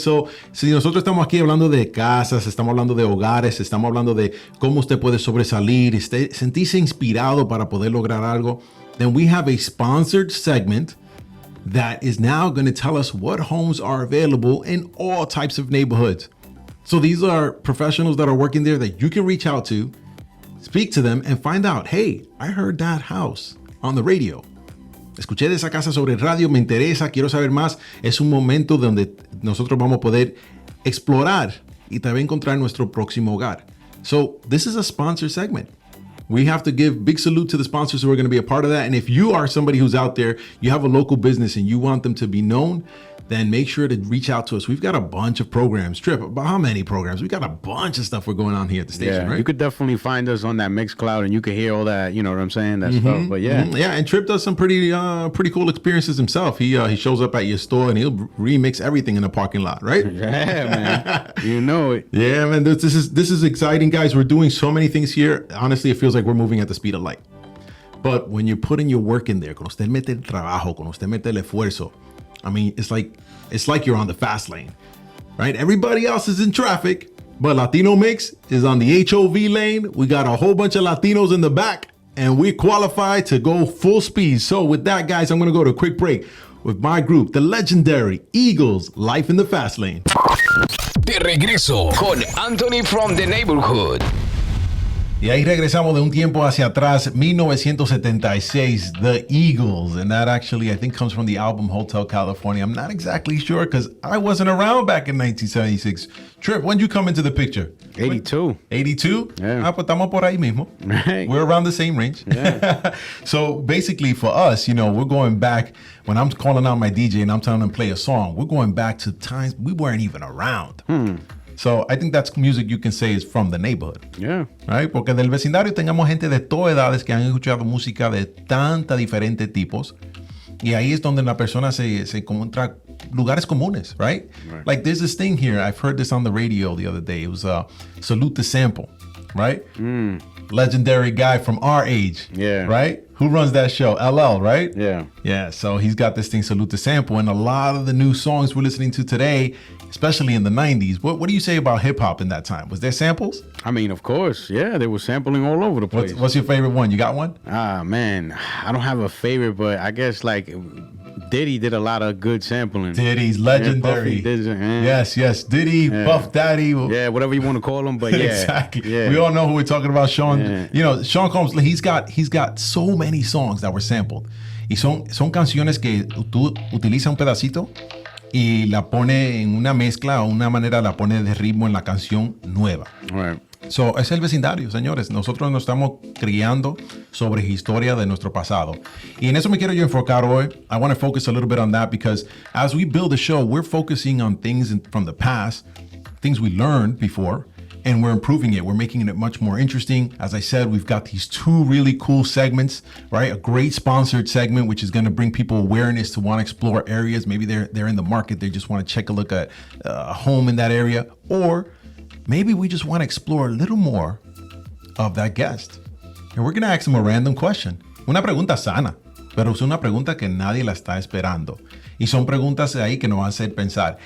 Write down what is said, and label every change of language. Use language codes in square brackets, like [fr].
[es] So, si nosotros estamos aquí hablando de casas, estamos hablando de hogares, estamos hablando de cómo usted puede sobresalir, sentirse inspirado para poder lograr algo, [en] then we have a sponsored segment that is now going to tell us what homes are available in all types of neighborhoods. So these are professionals that are working there that you can reach out to, speak to them, and find out, hey, I heard that house on the radio. [es] Escuché de esa casa sobre el radio, me interesa, quiero saber más. Es un momento donde nosotros vamos a poder explorar y también encontrar nuestro próximo hogar. [en] So this is a sponsor segment. We have to give big salute to the sponsors who are going to be a part of that. And if you are somebody who's out there, you have a local business and you want them to be known, then make sure to reach out to us. We've got a bunch of programs. Trip, about how many programs? We've got a bunch of stuff we're going on here at the station, right? You could definitely find us on that Mixcloud and you could hear all that, you know what I'm saying? That stuff. But yeah. Yeah, and Trip does some pretty cool experiences himself. He shows up at your store and he'll remix everything in the parking lot, right? Yeah, man. You know it. Yeah, man. This is exciting, guys. We're doing so many things here. Honestly, it feels like we're moving at the speed of light. But when you're putting your work in there, [es] cuando usted mete el trabajo, cuando usted mete el esfuerzo, [en] I mean, it's like you're on the fast lane, right? Everybody else is in traffic, but Latino Mixx is on the HOV lane. We got a whole bunch of Latinos in the back, and we qualify to go full speed. So with that, guys, I'm going to go to a quick break with my group, the legendary Eagles, Life in the Fast Lane. [es] De regreso con Anthony from the Neighborhood. Y ahí regresamos de un tiempo hacia atrás, 1976, The Eagles. [en] And that actually, I think, comes from the album Hotel California. I'm not exactly sure because I wasn't around back in 1976. Trip, when did you come into the picture? 82. 82? Yeah. [es] Pues estamos por ahí mismo. [en] Right. We're around the same range. Yeah. So basically for us, you know, we're going back, when I'm calling out my DJ and I'm telling him to play a song, we're going back to times we weren't even around. So I think that's music you can say is from the neighborhood. Yeah. Right? [es] Porque del vecindario tengamos gente de todas edades que han escuchado música de tanta diferentes tipos. Y ahí es donde la persona se encuentra lugares comunes, [en] right? Like there's this thing here, I've heard this on the radio the other day. It was Salute the Sample. right? Legendary guy from our age. Yeah. Right? Who runs that show? LL, right? Yeah. Yeah, so he's got this thing, Salute to Sample, and a lot of the new songs we're listening to today, especially in the 90s, what do you say about hip-hop in that time? Was there samples? I mean, of course. Yeah, they were sampling all over the place. What's your favorite one? You got one? Man, I don't have a favorite, but I guess like Diddy did a lot of good sampling. Diddy's legendary. Yes. Diddy, Puff Daddy. Yeah, whatever you want to call him, but yeah. Exactly. Yeah. We all know who we're talking about, Sean. You know, Sean Combs, he's got so many songs that were sampled. [es] Y son canciones que tú utiliza un pedacito y la pone en una mezcla o una manera la pone de ritmo en la canción nueva. [en] Right. [es] So, es el vecindario, señores. Nosotros nos estamos criando sobre historia de nuestro pasado. Y en eso me quiero yo enfocar hoy. [en] I want to focus a little bit on that because as we build a show, we're focusing on things from the past, things we learned before, and we're improving it. We're making it much more interesting. As I said, we've got these two really cool segments, right? A great sponsored segment, which is going to bring people awareness to want to explore areas. Maybe they're in the market. They just want to check a look at a home in that area. Or maybe we just want to explore a little more of that guest. And we're going to ask them a random question. [es] Una pregunta sana, pero es una pregunta que nadie la está esperando. Y son preguntas ahí que nos van a hacer pensar.